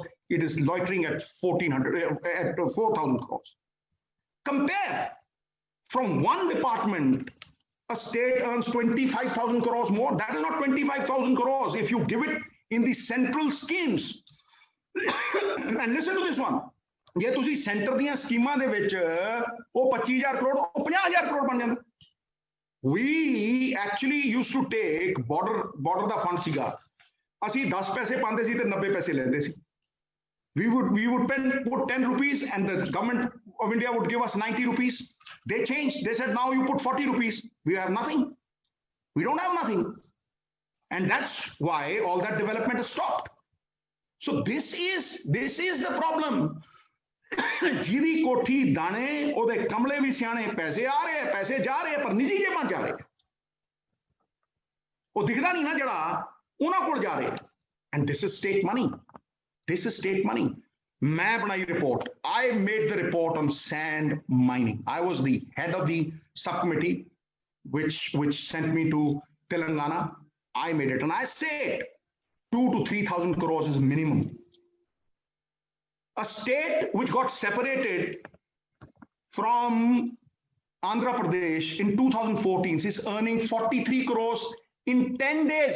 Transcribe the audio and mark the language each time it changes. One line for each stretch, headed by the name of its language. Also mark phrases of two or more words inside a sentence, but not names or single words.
English: It is loitering at 4,000 crores. Compare, from one department, a state earns 25,000 crores more. That is not 25,000 crores if you give it in the central schemes. And listen to this one.
Punjabi: ਜੇ ਤੁਸੀਂ ਸੈਂਟਰ ਦੀਆਂ ਸਕੀਮਾਂ ਦੇ ਵਿੱਚ ਉਹ 25,000 ਕਰੋੜ, ਉਹ 50,000 ਕਰੋੜ ਬਣ ਜਾਂਦਾ।
English: We actually used to take border
Punjabi: ਦਾ ਫੰਡ ਸੀਗਾ, ਅਸੀਂ 10 ਪੈਸੇ ਪਾਂਦੇ ਸੀ ਤੇ 90 ਪੈਸੇ ਲੈਂਦੇ ਸੀ।
English: We would put 10 rupees and the government of India would give us 90 rupees. They changed. They said, now you put 40 rupees. We have nothing. We don't have nothing. And that's why all that development has stopped. So this is the problem.
Punjabi: ਜਿਹਦੀ ਕੋਠੀ ਦਾਣੇ ਉਹਦੇ ਕਮਲੇ ਵੀ ਸਿਆਣੇ, ਪੈਸੇ ਆ ਰਹੇ, ਪੈਸੇ ਜਾ ਰਹੇ, ਪਰ ਨਿੱਜੀ ਜੇਬਾਂ ਜਾ ਰਹੇ। ਉਹ ਦਿਖਦਾ ਨਹੀਂ ਨਾ ਜਿਹੜਾ ਉਹਨਾਂ ਕੋਲ ਜਾ ਰਹੇ।
English: And this is state money. This is state money.
Punjabi: ਮੈਂ ਬਣਾਈ report.
English: I made the report on sand mining. I was the head of the subcommittee which sent me to Telangana. I made it, and I said 2,000 to 3,000 crores is minimum. A state which got separated from Andhra Pradesh in 2014 is earning 43 crores in 10 days.